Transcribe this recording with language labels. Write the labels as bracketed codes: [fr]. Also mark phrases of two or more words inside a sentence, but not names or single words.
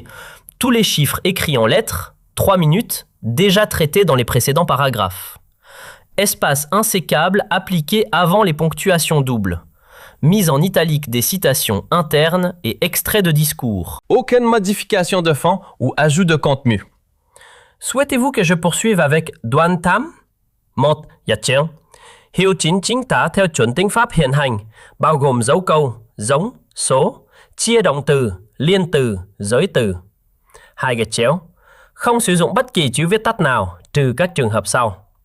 [fr] Tous les chiffres écrits en lettres, 3 minutes, déjà traités dans les précédents paragraphes. Espace insécable appliqué avant les ponctuations doubles. Mise en italique des citations internes et extraits de discours. Aucune modification de fond ou ajout de contenu. Souhaitez-vous que je poursuive avec [vi] Đoan Tam? Một, Nhật Trường. Hiệu chỉnh chính tả theo chuẩn tiếng Pháp hiện hành, bao gồm dấu câu, giống, số, chia động từ, liên từ, giới từ. 2 gạch chéo. Không sử dụng bất kỳ chữ viết tắt nào, trừ các trường hợp sau.